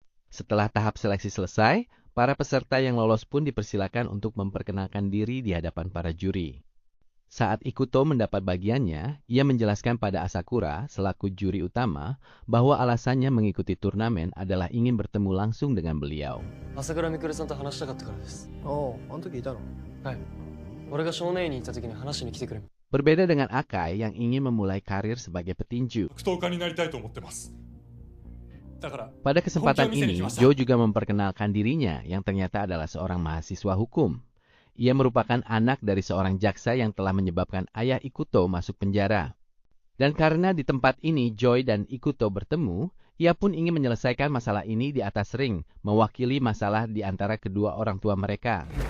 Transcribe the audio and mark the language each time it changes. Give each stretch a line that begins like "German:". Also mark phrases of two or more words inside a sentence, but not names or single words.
Indonesian: Setelah tahap seleksi selesai, para peserta yang lolos pun dipersilakan untuk memperkenalkan diri di hadapan para juri. Saat Ikuto mendapat bagiannya, ia menjelaskan pada Asakura selaku juri utama bahwa alasannya mengikuti turnamen adalah ingin bertemu langsung dengan beliau.
Japanese: 朝倉未来さんと話したかったからです。ああ、あの時いたの？はい。俺が少年院に行った時に話しに来てくれ。
Indonesian: Berbeda dengan Akai yang ingin memulai karir sebagai petinju.
Japanese: 格闘家になりたいと思ってます。だから
Indonesian: Pada kesempatan ini, Joe juga memperkenalkan dirinya yang ternyata adalah seorang mahasiswa hukum. Ia merupakan anak dari seorang jaksa yang telah menyebabkan ayah Ikuto masuk penjara. Dan karena di tempat ini Joy dan Ikuto bertemu, ia pun ingin menyelesaikan masalah ini di atas ring, mewakili masalah di antara kedua orang tua mereka.